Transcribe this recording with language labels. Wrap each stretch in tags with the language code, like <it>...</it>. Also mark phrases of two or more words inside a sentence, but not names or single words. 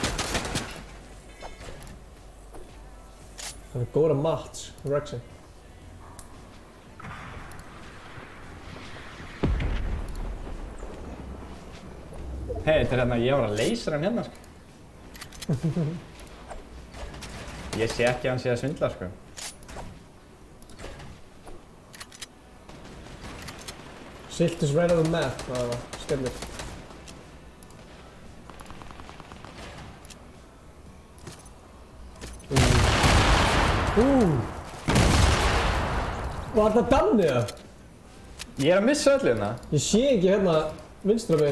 <is>Það er góða mats, Rexi. Hei, þetta er hérna, ég var að leysa hann hérna, sko. Ég sé ekki að hann sé að svindla, sko.</is> <en>Silt is right on the map,</en> <is>það var skemmtilegt. Var það Danni eða? Ég er að missa öllu hérna. Ég sé ekki hérna vinstra meginn.</is>